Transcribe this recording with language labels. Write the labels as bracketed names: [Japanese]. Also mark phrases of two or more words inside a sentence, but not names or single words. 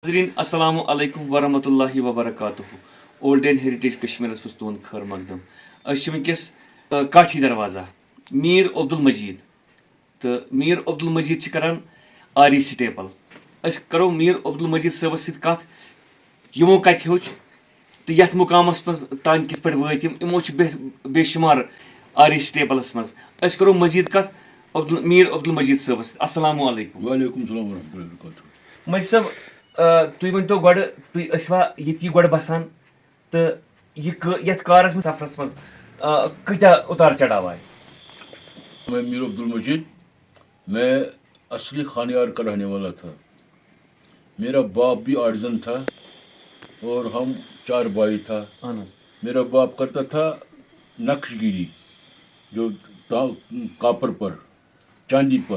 [Kashmiri] ناظرین [Arabic] السلام علیکم ورحمۃ اللہ وبرکاتہ [Kashmiri] اولڈ اینڈ ہیریٹیج کشمیرس مز تہد خیر مقدم ونکس کاٹھی دروازہ میر عبدالمجید تو میر عبدالمجید کران آری سٹیپل کرو [Arabic] میر عبدالمجید صٲبس سۭتۍ [Kashmiri] کتھ یمو کتہِ ہیوٚچھ تہٕ یتھ مقامس منٛز تانۍ کِتھ پٲٹھۍ وٲتۍ یمو چھِ بے شمار آری سٹیپلس منٛز کرو مزید کتھ میر عبدالمجید صٲبس سۭتۍ [Arabic] السلام علیکم. وعلیکم السلام ورحمۃ اللہ وبرکاتہ. [Kashmiri] مجید صٲب تُہۍ ؤنۍتو گۄڈٕ تُہۍ ٲسوا ییٚتی گۄڈٕ بسان تہٕ یتھ کارس منٛز سفرس منٛز کۭتیاہ اتار چڑھاو آیہِ؟ [Urdu] میں میر عبدالمجید میں اصلی خانیار کا رہنے والا تھا. میرا باپ بھی آرٹزن تھا اور ہم 4 بھائی تھا. میرا باپ کرتا تھا نقش گیری جو کاپر پر چاندی پر.